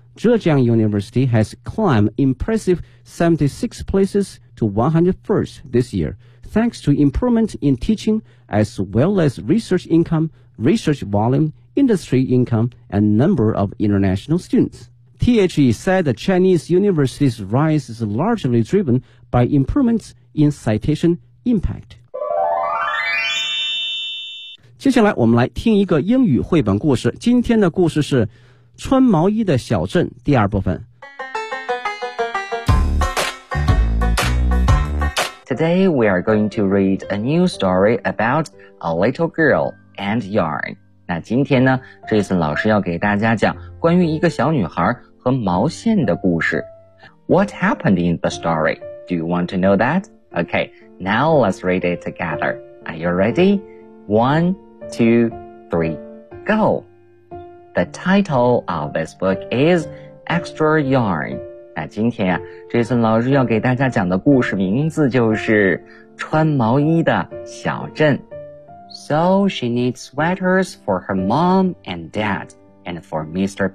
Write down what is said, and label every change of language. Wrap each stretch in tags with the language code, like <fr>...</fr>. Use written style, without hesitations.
<en>Zhejiang University has climbed impressive 76 places to 101st this year,thanks to improvement in teaching as well as research income, research volume, industry income, and number of international students. THE said the Chinese university's rise is largely driven by improvements in citation impact.</en> <zh>接下来我们来听一个英语绘本故事，今天的故事是《穿毛衣的小镇》第二部分。</zh> <en>Today, we are going to read a new story about a little girl and yarn.</en> <zh>那今天呢 Jason 老师要给大家讲关于一个小女孩和毛线的故事。</zh> <en>What happened in the story? Do you want to know that? Okay, now let's read it together. Are you ready? One, two, three, go! The title of this book is Extra Yarn.</en> <zh>那今天啊 Jason 老师要给大家讲的故事名字就是穿毛衣的小镇。</zh> <en>So she needs sweaters for her mom and dad, and for Mr.</en>